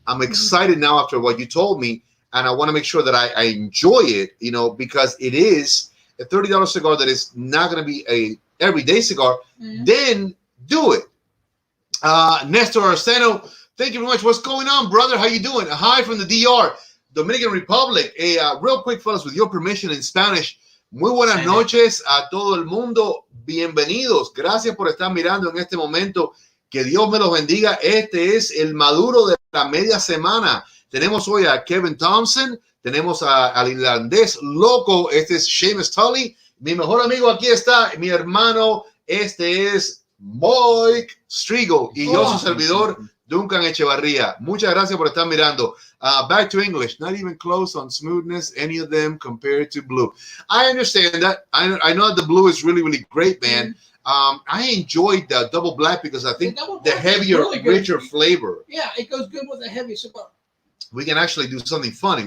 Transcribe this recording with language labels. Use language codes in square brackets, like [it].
[en] I'm excited now after what you told me, and I want to make sure that I enjoy it, because it is a $30 cigar that is not going to be a everyday cigar. Then do it. Nestor Arseno, thank you very much. What's going on, brother? How you doing? Hi from the DR, Dominican Republic. Real quick, fellas, with your permission in Spanish. [es] Muy buenas noches a todo el mundo. Bienvenidos. Gracias por estar mirando en este momento. Que Dios me los bendiga. Este es el Maduro de la media semana. Tenemos hoy a Kevin Thompson. Tenemos al irlandés loco. Este es Seamus Tully. Mi mejor amigo aquí está, mi hermano. Este es Mike Strigo. Y yo, su servidor, Duncan Echevarría. Muchas gracias por estar mirando. [en] Back to English. Not even close on smoothness, any of them compared to blue. I understand that. I know that the blue is really, really great, man. I enjoyed the double black because I think the heavier, really richer flavor. Yeah, it goes good with a heavy cigar. We can actually do something funny.